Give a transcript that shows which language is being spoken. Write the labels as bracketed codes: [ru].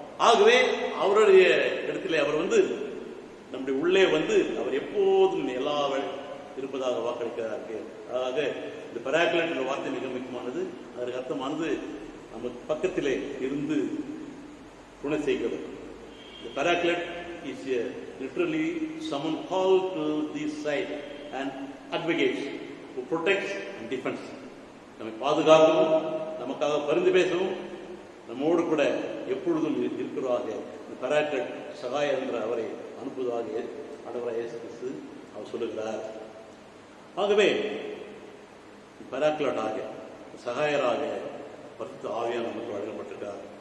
[ta] ஆகவே அவருடைய இடத்திலே அவர் வந்து நம்முடைய உள்ளே வந்து அவர் எப்போதும் எல்லா இருப்பதாக வாக்களிக்கிறார்கள். அதாக இந்த பராக்லட் என்ற வார்த்தை மிக முக்கியமானது. அதற்கு அர்த்தமானது நம்ம பக்கத்திலே இருந்து துணை செய்கிறது. [en] The paraclete is literally someone called to this side and advocates, who protects and defends. [ta] நம்மை பாதுகாக்கவும், நமக்காக பரிந்து பேசவும், நம்மோடு கூட எப்பொழுதும் இருக்கிறாக இந்த பராக்லட் சகாய என்ற அவரை அனுப்புவதாக ஆண்டவராகிய இயேசு கிறிஸ்து அவர் சொல்லுகிறார். ஆகவே பராக்லட்டாக சகாயராக பரிசுத்த ஆவியானவர் நமக்கு வழங்கப்பட்டிருக்கிறார்.